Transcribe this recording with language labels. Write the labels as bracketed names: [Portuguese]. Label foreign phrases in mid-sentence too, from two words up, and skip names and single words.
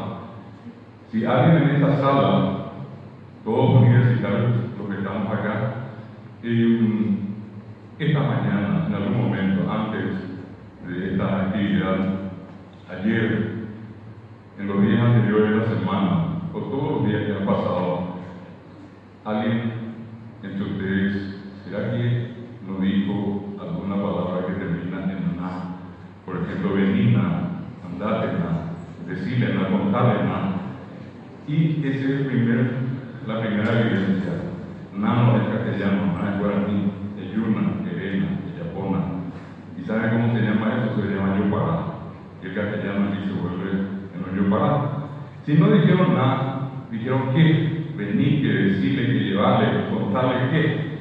[Spanish] Si alguien en esta sala, todos universitarios, los que estamos acá, esta mañana, en algún momento, antes de esta actividad, ayer, en los días anteriores de la semana, o todos los días que han pasado, alguien entre ustedes, ¿será que no dijo alguna palabra que termina en na? Por ejemplo, venina, andátena, decílena, contálena. Y esa es la primera evidencia. Nano es castellano, na es guaraní, es yuna, erena, es yapona. ¿Y saben cómo se llama eso? Se llama yopará. Y el castellano aquí se vuelve en un yopará. Si no dijeron nada, dijeron qué, venir, que decirle, que llevarle, que contarle qué.